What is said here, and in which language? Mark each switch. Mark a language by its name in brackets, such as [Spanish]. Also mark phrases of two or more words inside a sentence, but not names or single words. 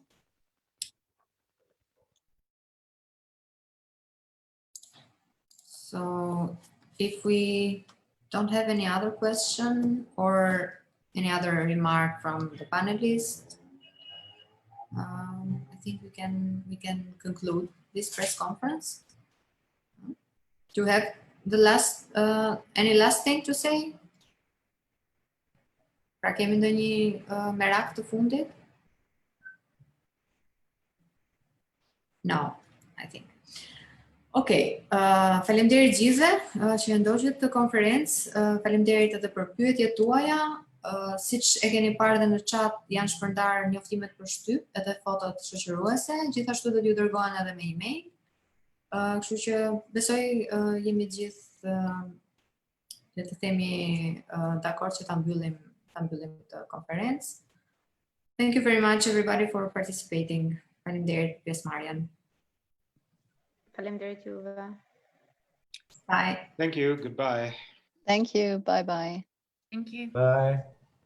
[English] So if we don't have any other question or any other remark from the panelists, I think we can conclude this press conference. Do you have the last any last thing to say? [Albanian] Pra kemi ndonjë merak të fundit? [English] No, I think. [Albanian] Okej, faleminderit gjithëve që ndoqët të konferencë, faleminderit edhe për pyetjet tuaja. Siç e keni parë edhe në chat, janë shpërndarë njoftimet për shtyp edhe fotot shoqëruese, gjithashtu do t'ju dërgohen edhe me email. Kështu që besoj jemi gjithë le të themi dakord që ta mbyllim këtë konferencë. [English] Thank you very much everybody for participating. [Albanian] Faleminderit për pjesëmarrjen. Faleminderit juve. [English] Bye. Thank you. Goodbye. Thank you. Bye bye. Thank you. Bye.